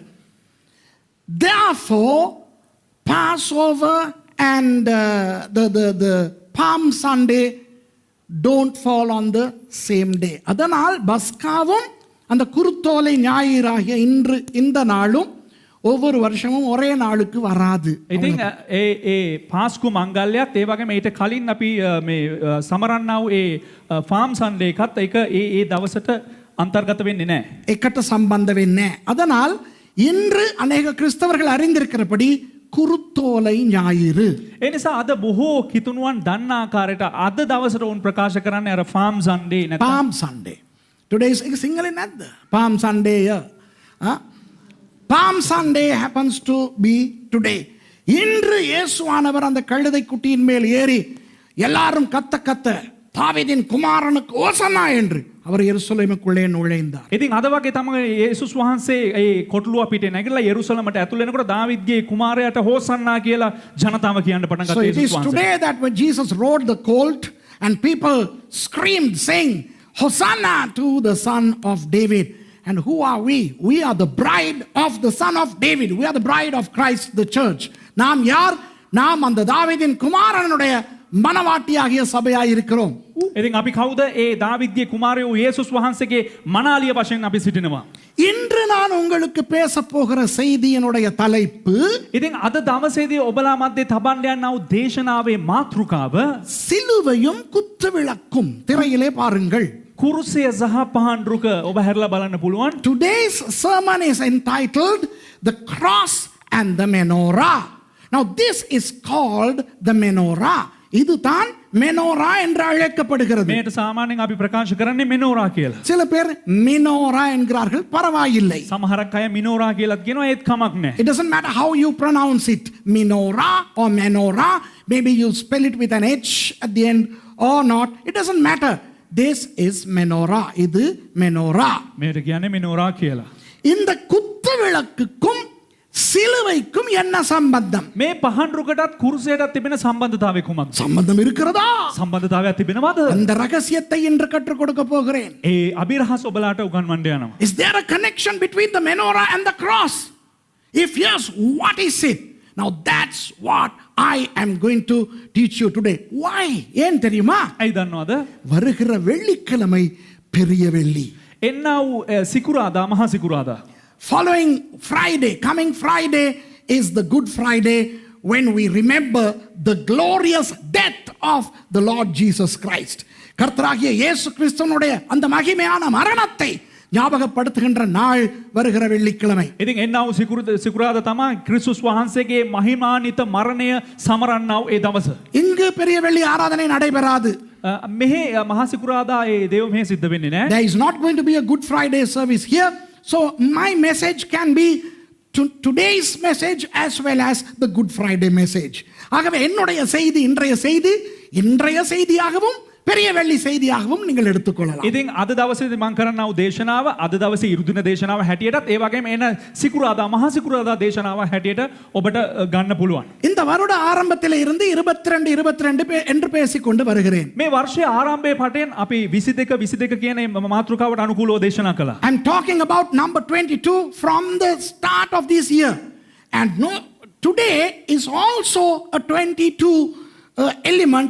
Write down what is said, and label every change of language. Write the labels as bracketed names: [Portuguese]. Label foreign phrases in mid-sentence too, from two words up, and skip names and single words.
[English] Therefore Passover and the Palm Sunday don't fall on the same day. [Tamil] அதனால் பஸ்காவும் அந்த குருத்தோலை ஞாயிறாகிய இன்று இந்த நாளும் ஒவ்வொரு வருஷமும் ஒரே நாளுக்கு வராது. [Sinhala] ඉතින් ඒ පාස්කු මංගල්‍යයත් ඒ වගේම ඊට කලින් අපි මේ සමරන්නා වූ ඒ ෆාම් සන්ඩේ එකත් ඒක ඒ දවසට අන්තර්ගත වෙන්නේ නැහැ. එකට සම්බන්ධ වෙන්නේ නැහැ. [Tamil] அதனால் இன்று அநேக கிறிஸ்தவர்கள் அறிந்திருக்கிறபடி குருத்தோலை ஞாயிறு. [Sinhala] ඒ නිසා අද බොහෝ කිතුණුවන් දන්න ආකාරයට අද දවසට උන් ප්‍රකාශ කරන්නේ අර ෆාම් සන්ඩේ නැත්නම් [English] Palm Sunday. Today is single in the Palm Sunday. Palm Sunday happens to be today. [Tamil] இன்று இயேசுவானவர் அந்த கழுதை குட்டியின் மேல் ஏறி எல்லாரும் கத்த கத்த தாவீதின் குமாரனுக்கு ஓசன்னா என்று அவர் எருசலேமுக்குள்ளே நுழைந்தார். [Sinhala] ඉතින් අද වගේ තමයි යේසුස් වහන්සේ ඒ කොටලුව පිටේ නැගිටලා යෙරුසලමට ඇතුල් වෙනකොට දාවිද්ගේ කුමාරයාට හෝසන්නා කියලා ජනතාව කියන්න පටන් [English] So [Sinhala] ගත්තා [English] it is [Sinhala] යේසුස් වහන්සේ. [English] today that when Jesus rode the colt and people screamed saying Hosanna to the son of David. And who are we? We are the bride of the son of David. We are the bride of Christ the church. [Tamil] நாம் யார்? நாம் அந்த தாவீதின் குமாரனுடைய மனவாட்டியாகிய சபையாய் இருக்கிறோம். [Sinhala] ඉතින් අපි කවුද? ඒ දාවිද්ගේ කුමාරයෝ යේසුස් වහන්සේගේ මනාලිය වශයෙන් අපි සිටිනවා. [Tamil] இன்று நான் உங்களுக்கு பேச போகிற செய்தியினுடைய தலைப்பு [Sinhala] ඉතින් අද දවසේදී ඔබලා මැද්දේ තබන්න යනා වූ දේශනාවේ මාතෘකාව [Tamil] சிலுவையும் குத்துவிளக்கும். திரையிலே பாருங்கள். [Sinhala] කුරුසය සහ පහන්රුක ඔබ හැරලා බලන්න පුළුවන්. [English] Today's sermon is entitled The Cross and the Menorah. Now this is called the Menorah. [Tamil] இதுதான் மெனோரா என்று அழைக்கப்படுகிறது. [Sinhala] මේට සාමාන්‍යයෙන් අපි ප්‍රකාශ කරන්නේ මෙනෝරා කියලා. [Tamil] சில பேர் மினோரா என்கிறார்கள், பரவாயில்லை. [Sinhala] සමහරක් අය මිනෝරා කියලාත් කියනවා ඒත් කමක් නැහැ. [English] It doesn't matter how you pronounce it, menorah or menorah. Maybe you spell it with an H at the end or not. It doesn't matter. This is menorah. இது menorah. [Sinhala] මේට කියන්නේ මෙනෝරා කියලා. [Tamil] இந்த குத்து விளக்குக்கும் சிலுவைக்கும் என்ன சம்பந்தம்? [Sinhala] මේ පහන්රුකටත් කුරුසයටත් තිබෙන සම්බන්ධතාවය කුමක්ද? [Tamil] சம்பந்தம் இருக்கிறதா? [Sinhala] සම්බන්ධතාවයක් තිබෙනවද? [Tamil] அந்த ரகசியத்தை இன்று கற்றுக் கொடுக்க போகிறேன். [Sinhala] ඒ අභිරහස් ඔබලාට උගන්වන්න යනවා. [English] Is there a connection between the menorah and the cross? If yes, what is it? Now that's what I am going to teach you today. Why? [Tamil] ஏன் தெரியுமா? [Sinhala] ඇයි දන්නවද? [Tamil] வருகிற வெள்ளிக்கிழமை பெரிய வெள்ளி. [Sinhala] එන්නා වූ සිකුරාදා මහා සිකුරාදා. [English] Following Friday, coming Friday is the Good Friday when we remember the glorious death of the Lord Jesus Christ. [Tamil] கர்த்தராகிய இயேசு கிறிஸ்துவினுடைய அந்த மகிமையான மரணத்தை ஞாபகப்படுத்துகின்ற நாள் வருகிற வெள்ளிக்கிழமை. [Sinhala] ඉතින් එන්නා වූ සිකුරාදා තමයි ක්‍රිස්තුස් වහන්සේගේ මහිමාන්විත මරණය සමරන්නා වූ ඒ දවස. [Tamil] இங்கு பெரிய வெள்ளி ஆராதனை நடைபெறாது. [Sinhala] මෙහි මහා සිකුරාදා ඒ දේව මෙහෙ සිද්ධ වෙන්නේ නැහැ. [English] There is not going to be a Good Friday service here. So my message can be today's message as well as the Good Friday message. [Tamil] ஆகவே என்னுடைய செய்தி இன்றைய செய்தியாகவும் பெரிய வெள்ளி செய்தியாகவும் நீங்கள் எடுத்துக்கொள்ளலாம். [Sinhala] ඉතින් අද දවසේදී මම කරන්නා වූ දේශනාව අද දවසේ ඉරුදින දේශනාව හැටියටත් ඒ වගේම එන සිකුරාදා මහා සිකුරාදා දේශනාව හැටියට ඔබට ගන්න පුළුවන්. [Tamil] இந்த வருட ஆரம்பத்தில் இருந்து 22 என்று பேசிக்கொண்டு வருகிறேன். [Sinhala] මේ වර්ෂයේ ආරම්භයේ පටන් අපි 22 කියන මාතෘකාවට අනුකූලව දේශනා කළා. [English] I'm talking about number 22 from the start of this year. And no, today is also a 22 element.